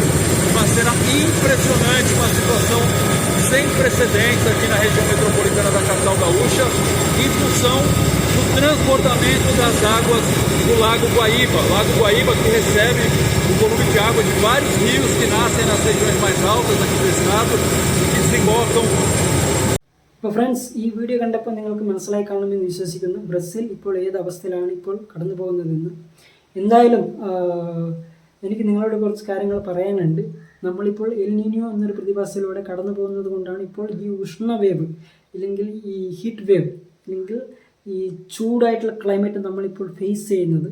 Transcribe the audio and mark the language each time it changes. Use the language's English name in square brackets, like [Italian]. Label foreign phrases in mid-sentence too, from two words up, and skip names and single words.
[Portuguese] Uma cena impressionante, uma situação sem precedentes aqui na região metropolitana da capital gaúcha, em função do transbordamento das águas do Lago Guaíba. O Lago Guaíba que recebe o volume de água de vários rios que nascem nas regiões mais altas aqui do estado e que desembocam. [Malayalam] അപ്പോൾ ഫ്രണ്ട്സ്, ഈ വീഡിയോ കണ്ടപ്പോൾ നിങ്ങൾക്ക് മനസ്സിലായി കാണുമെന്ന് വിശ്വസിക്കുന്നു ബ്രസീൽ ഇപ്പോൾ ഏത് അവസ്ഥയിലാണ് ഇപ്പോൾ കടന്നു പോകുന്നതെന്ന്. എന്തായാലും എനിക്ക് നിങ്ങളോട് കുറച്ച് കാര്യങ്ങൾ പറയാനുണ്ട്. നമ്മളിപ്പോൾ എൽ നീനിയോ എന്നൊരു പ്രതിഭാസത്തിലൂടെ കടന്നു പോകുന്നത് കൊണ്ടാണ് ഇപ്പോൾ ഈ ഉഷ്ണവേവ് ഇല്ലെങ്കിൽ ഈ [English] heat wave [Malayalam] അല്ലെങ്കിൽ ഈ ചൂടായിട്ടുള്ള ക്ലൈമറ്റ് നമ്മളിപ്പോൾ ഫേസ് ചെയ്യുന്നത്.